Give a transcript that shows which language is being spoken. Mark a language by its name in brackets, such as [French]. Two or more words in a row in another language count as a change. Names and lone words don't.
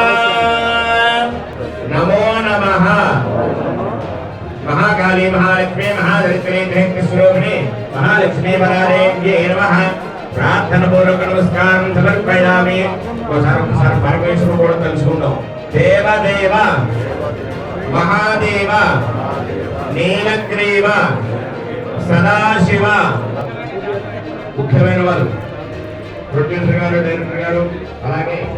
[Sanskrit] नमो नमः महाकाली महालक्ष्मी महाधरित्री स्वरूपिणी महालक्ष्मी वरादेव्यै नमः प्रार्थना पूर्वक नमस्कारं समर्पयामि [Telugu] ఒకసారి పరమేశ్వరుడు కూడా తెలుసుకుందాం. [Sanskrit] దేవదేవ మహాదేవ నీలగ్రీవ సదాశివ [Telugu] ముఖ్యమైన వారు ప్రొడ్యూసర్ గారు, డైరెక్టర్ గారు, అలాగే